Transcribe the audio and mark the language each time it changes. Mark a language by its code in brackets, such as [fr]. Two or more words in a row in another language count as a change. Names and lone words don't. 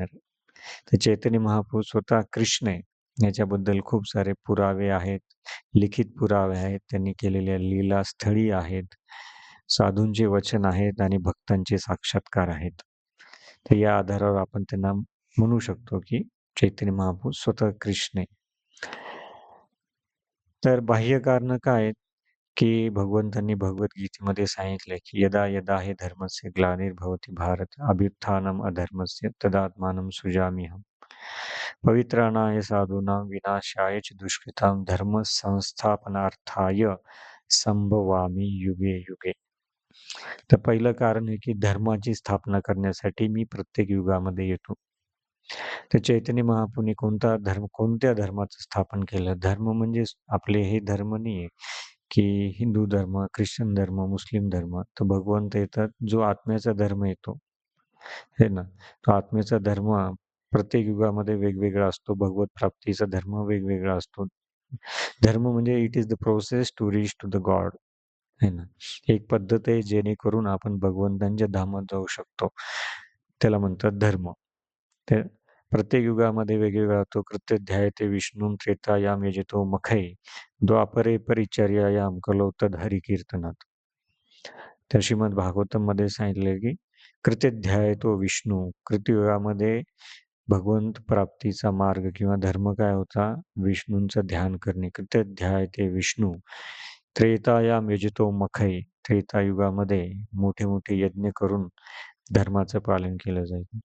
[mr] तर चैतन्य महाप्रभू स्वतः कृष्ण आहे याच्याबद्दल खूप सारे पुरावे आहेत, लिखित पुरावे आहेत, त्यांनी केलेल्या लीला स्थळी आहेत, साधूंचे वचन आहेत आणि भक्तांचे साक्षात्कार आहेत. तर या आधारावर आपण त्यांना म्हणू शकतो की चैतन्य महाप्रभू स्वतः कृष्ण आहे. तर बाह्य कारण काय आहेत, की भगवंतांनी भगवद्गीतेमध्ये सांगितलंय की [sa] यदा यदा हि धर्मस्य ग्लानिर्भवति भारत अभ्युत्थानम अधर्मस्य तदात्मानं सृजाम्यहम्. पवित्राणाय साधूनां विनाशाय च दुष्कृतां धर्म संस्थापनार्थाय संभवामी युगे युगे. [mr] तर पहिलं कारण आहे की धर्माची स्थापना करण्यासाठी मी प्रत्येक युगामध्ये येतो. तर चैतन्य महाप्रभूंनी कोणत्या धर्माचं स्थापन केलं? धर्म म्हणजे आपले हे धर्म नाहीये, की हिंदू धर्म, ख्रिश्चन धर्म, मुस्लिम धर्म. तर भगवंत येतात, जो आत्म्याचा धर्म येतो, हे ना. तो आत्म्याचा धर्म प्रत्येक युगामध्ये वेगवेगळा असतो. भगवत प्राप्तीचा धर्म वेगवेगळा असतो. धर्म म्हणजे [en] it is the process to reach to the god, [hi] है ना. [mr] एक पद्धत आहे जेणेकरून आपण भगवंतांच्या धामात जाऊ शकतो. त्याला म्हणतात धर्म. तर प्रत्येक युगामध्ये वेगवेगळा तो [sa] कृत्यध्यायते विष्णू त्रेतायाम यजतो मखै द्वापरे परिचर्यायाम कलो तद हरिकीर्तनात. [mr] तर श्रीमद भागवतम मध्ये सांगितले की [sa] कृत्यध्यायतो विष्णू, [mr] कृतयुगामध्ये भगवंत प्राप्तीचा मार्ग किंवा धर्म काय होता? विष्णूंचं ध्यान करणे. [sa] कृत्यध्यायते विष्णू त्रेतायाम यजतो मखै, [mr] त्रेतायुगामध्ये मोठे मोठे यज्ञ करून धर्माचं पालन केलं जायचं.